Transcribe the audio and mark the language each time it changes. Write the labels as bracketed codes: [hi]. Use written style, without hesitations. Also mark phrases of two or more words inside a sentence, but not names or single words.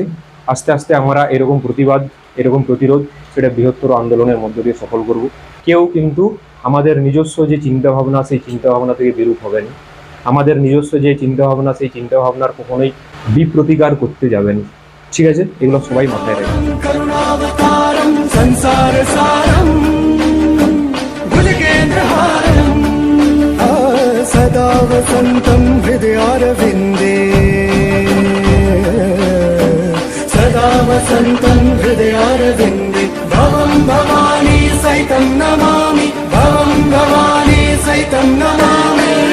[bn] আস্তে আস্তে আমরা এরকম প্রতিবাদ, এরকম প্রতিরোধ, সেটা বৃহত্তর আন্দোলনের মধ্য দিয়ে সফল করব। কেউ কিন্তু আমাদের নিজস্ব যে চিন্তা ভাবনা, সেই চিন্তা ভাবনা থেকে বিরূপ হবে না। আমাদের নিজস্ব যে চিন্তা ভাবনা, সেই চিন্তা ভাবনার কখনোই বিপ্রতিকার করতে যাবেন, ঠিক আছে? এগুলো সবাই মাথায় রাখবেন। [sa] सदा वसन्तं हृदयारविन्दे, सदा वसन्तं हृदयारविन्दे, भवं भवानी सहितं नमामि, भवं भवानी सहितं नमामि।